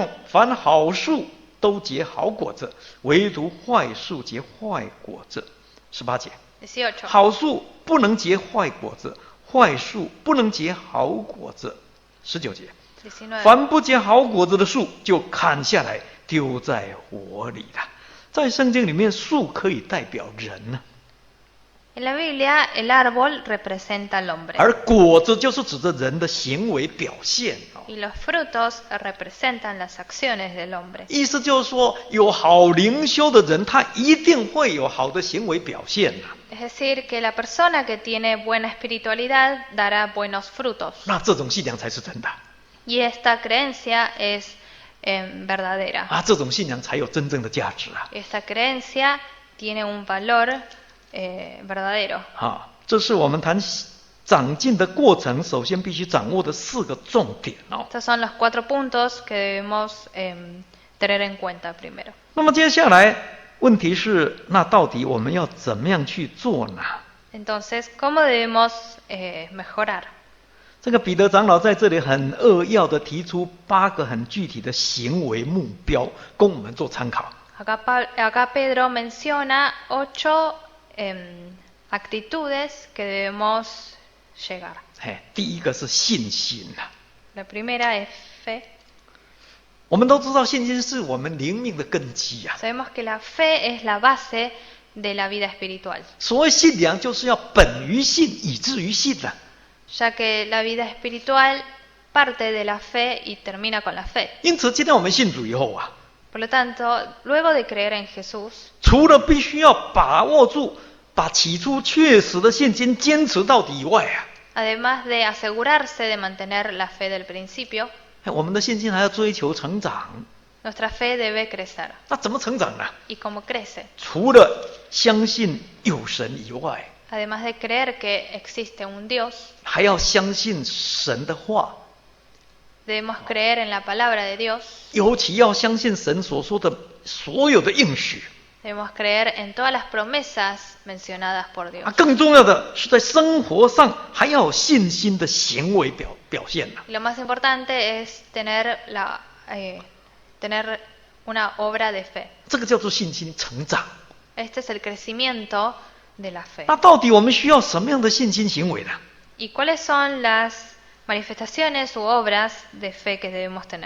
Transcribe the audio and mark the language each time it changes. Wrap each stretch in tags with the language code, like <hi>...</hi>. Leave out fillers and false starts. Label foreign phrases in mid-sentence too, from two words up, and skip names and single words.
<zh>样，凡好树都结好果子，唯独坏树结坏果子。18节。 18. 好树不能结坏果子，坏树不能结好果子。19节。 19. 凡不结好果子的树，就砍下来丢在火里了。在圣经里面，树可以代表人呢，</zh> <es>En la Biblia, el árbol representa al hombre</es> <zh>而果子就是指着人的行为表现。</zh> <es>y los frutos representan las acciones del hombre.</es> <zh>意思就是说，有好灵修的人，他一定会有好的行为表现呐。</zh> <es>Es decir, que la persona que tiene buena espiritualidad dará buenos frutos.</es> <zh>那这种信仰才是真的</zh> <es>Y esta creencia es verdadera.</es> <zh>啊，这种信仰才有真正的价值啊！</zh> <es>Esta creencia tiene un valor verdadero.</es> <zh>啊，这是我们谈长进的过程，首先必须掌握的4个重点哦。</zh> <es>Estos son los 4 puntos que debemos tener en cuenta primero.</es> <zh>那么接下来问题是，那到底我们要怎么样去做呢？</zh> <es>Entonces, ¿cómo debemos mejorar?</es> <zh>这个彼得长老在这里很扼要的提出8个很具体的行为目标，供我们做参考。</zh> <es>Acá Pedro menciona 8 actitudes que debemos llegar.</es> <zh>第一个是信心啊。</zh> <es>La primera es fe.</es> <zh>我们都知道，信心是我们灵命的根基啊。</zh> <es>Sabemos que la fe es la base de la vida espiritual,</es> <zh>所谓信仰，就是要本于信，以至于信啊。</zh> <es>ya que la vida espiritual parte de la fe y termina con la fe.</es> <zh>因此，今天我们信主以后啊，</zh> <es>Por lo tanto, luego de creer en Jesús,</es> <zh>除了必须要把握住，把起初确实的信心坚持到底以外啊，</zh> <es>además de asegurarse de mantener la fe del principio,</es> <zh>我们的信心还要追求成长。</zh> <es>nuestra fe debe crecer.</es> <zh>那怎么成长呢？</zh> <es>¿Y cómo crece?</es> <zh>除了相信有神以外，</zh> <es>Además de creer que existe un Dios,</es> <zh>还要相信神的话，</zh> <es>debemos creer en la palabra de Dios,</es> <zh>尤其要相信神所说的所有的应许。</zh> <es>debemos creer en todas las promesas mencionadas por Dios.</es> <zh>更重要的是在生活上还要有信心的行为表现呢。</zh> <es>Y lo más importante es tener una obra de fe.</es> <zh>这个叫做信心成长。</zh> <es>Este es el crecimiento de la fe.</es> <zh>那到底我们需要什么样的信心行为呢？</zh> <es>¿Y cuáles son las manifestaciones u obras de fe que debemos tener?</es>